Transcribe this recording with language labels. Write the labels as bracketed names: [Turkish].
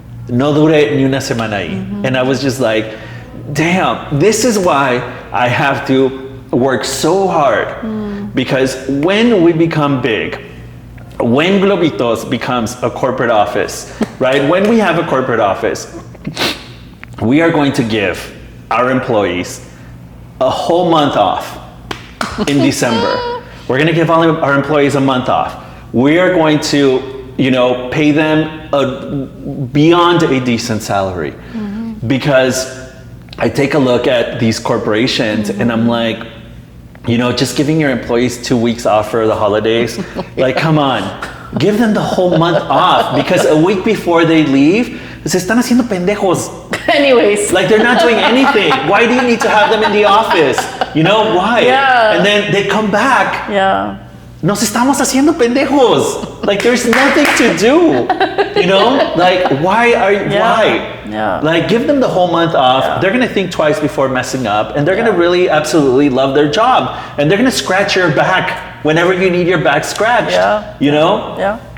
[Spanish] No dure ni una semana ahí. [English] And I was just like, damn, this is why I have to work so hard. Because when we become big, when Globitos becomes a corporate office, right? When we have a corporate office, we are going to give our employees a whole month off in December. We're going to give all of our employees a month off. We are going to, you know, pay them beyond a decent salary. Because I take a look at these corporations and I'm like, you know, just giving your employees 2 weeks off for the holidays, like, come on, give them the whole month off because a week before they leave, [Spanish] se están haciendo pendejos. [English] Anyways. Like they're not doing anything. Why do you need to have them in the office? You know, why? Yeah. And then they come back. Yeah. [Spanish] Nos estamos haciendo pendejos. [English] Like there's nothing to do. You know? Like why? Yeah. Like give them the whole month off. Yeah. They're gonna think twice before messing up and they're gonna really absolutely love their job. And they're gonna scratch your back whenever you need your back scratched. Yeah. You know? Yeah.